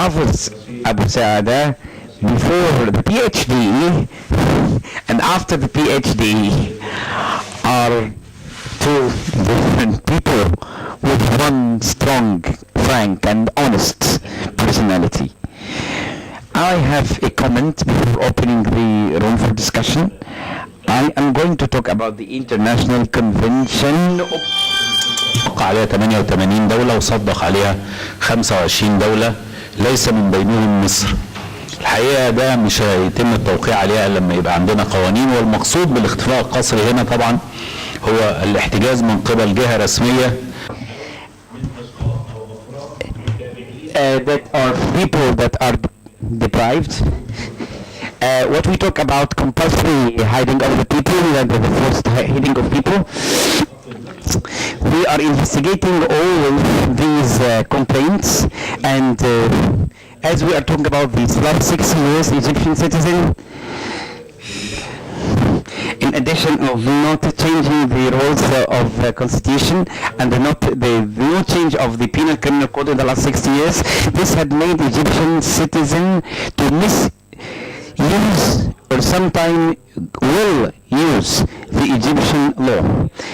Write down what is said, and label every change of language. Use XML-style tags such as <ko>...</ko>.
<en>Hafiz Abu Saada, before the PhD and after the PhD, are two different people with one strong, frank and honest personality. I have a comment before opening the room for discussion. I am going to talk about the International Convention</en> <ar>وقع عليها 88 دولة وصدق عليها 25 دولة ليس من بينهم مصر. الحقيقة ده مش هيتم التوقيع عليها إلا لما يبقى عندنا قوانين، والمقصود بالاختفاء القسري هنا طبعا هو الاحتجاز من قبل جهة رسمية.</ar> <en>That are people that are deprived. What we talk about compulsory hiding of the people and the forced hiding of people. We are investigating all these complaints, and as we are talking about these last 6 years, Egyptian citizen, in addition of not changing the rules of the constitution and the no change of the penal criminal code in the last 60 years, this had made Egyptian citizen to misuse or sometime will use the Egyptian law.</en>